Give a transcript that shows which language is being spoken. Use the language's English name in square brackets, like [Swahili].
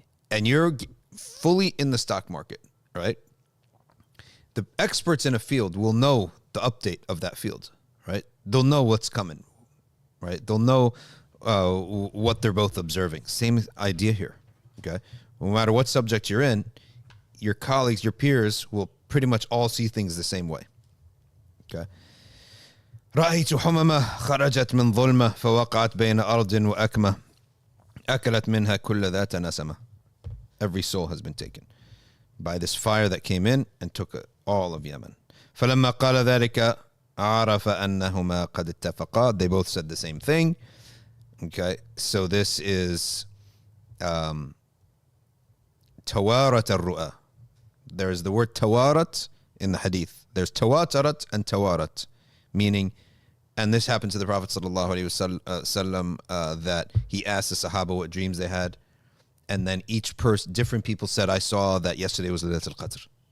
[English] and you're fully in the stock market, right? The experts in a field will know the update of that field, right? They'll know what's coming, right? They'll know what they're both observing. Same idea here, okay? No matter what subject you're in, your colleagues, your peers will pretty much all see things the same way, okay? [Arabic] رأيت حممة خرجت من ظلمة فوقعت بين أرض وأكمة أكلت منها كل ذات نسمة. [English] Every soul has been taken by this fire that came in and took all of Yemen. [Arabic] فلما قال ذلك عرف أنهما قد اتفقا. [English] They both said the same thing. Okay, so this is [Arabic] توارت الرؤى. [English] There is the word tawarat in the hadith. There's tawatarat and tawarat, meaning, and this happened to the Prophet sallallahu alaihi wasallam, that he asked the Sahaba what dreams they had, and then each person, different people said, I saw that yesterday was Laylatul Qadr.